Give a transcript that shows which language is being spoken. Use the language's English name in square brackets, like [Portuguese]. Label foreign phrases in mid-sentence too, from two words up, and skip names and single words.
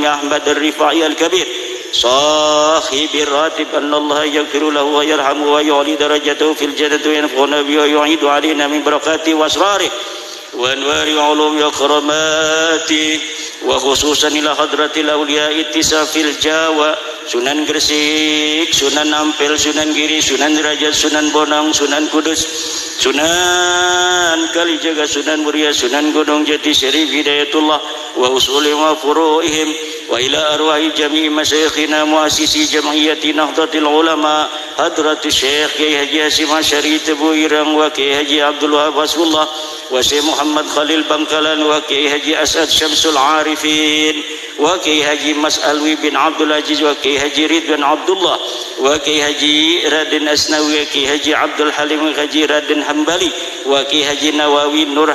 [Arabic] أحمد الرفاعي الكبير صاحب الراتب أن الله يغفر له ويرحمه ويعلي درجته في الجنة وينفعنا به ويعيد علينا من بركاته وأسراره وأنوار علوم وكراماته وخصوصا إلى حضرة الأولياء التسع في الجاوة Sunan Gresik, Sunan Ampel, Sunan Giri, Sunan Derajat, Sunan Bonang, Sunan Kudus, Sunan Kalijaga, Sunan Muria, Sunan Gunung Jati, Syarif Hidayatullah وأصولهم وفروعهم وإلى أرواح جميع مشايخنا مؤسسي جمعية Nahdlatul Ulama Hadratus Syekh Kiai Haji Hasyim Asy'ari Tebu Irang wa Kiai Haji Abdul Wahab Hasbullah wa Syekh Muhammad Khalil Bangkalan wa Kiai Haji Asad Syamsul Arifin wa Kiai Haji Mas Alwi bin Abdul Aziz wa Kiai Haji Ridwan Abdullah wa Kiai Haji Raden Asnawi wa Kiai Haji Abdul Halim wa Haji Raden Hambali wa Kiai Haji Nawawi Nur